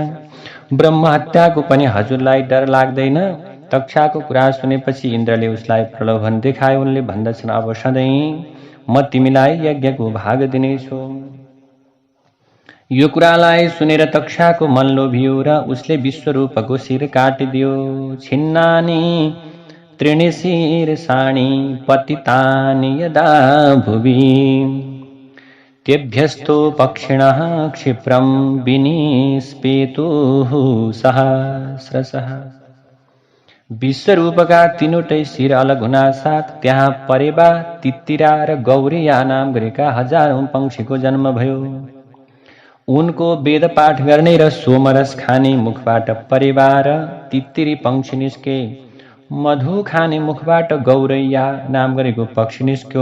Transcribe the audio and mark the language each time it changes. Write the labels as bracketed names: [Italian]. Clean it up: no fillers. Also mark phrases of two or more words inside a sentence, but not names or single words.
[Nepali] ब्रह्महत्याको पनि हजुरलाई डर लाग्दैन? तक्षाको कुरा सुनेपछि इन्द्रले उसलाई प्रलोभन देखायो। उनले भन्दछन्, अब सधैँ म तिमीलाई यज्ञको भाग दिनेछु। यो कुरालाई सुनेर तक्षाको मन लोभियो र उसले विश्वरूपको शिर काटिदियो। [Sanskrit] छिन्नानि त्रीणि शीर्षाणि पतितानि यदा भुवि तेभ्यस्तो पक्षिणः क्षिप्रं विनिस्पेतुः सहस्रशः। [Nepali] विश्वरूपका तीनवटै शिर अलग हुनासाथ त्यहाँ परेवा, तित्तिरा र गौरीया नाम गरेका हजारौं पंक्षीको जन्म भयो। उनको वेद पाठ गर्ने र सोमरस खाने मुखबाट परेवा र तित्तिरी पंक्षी निस्के। मधु खाने मुखबाट गौरैया नाम गरेको पक्षी निस्क्यो।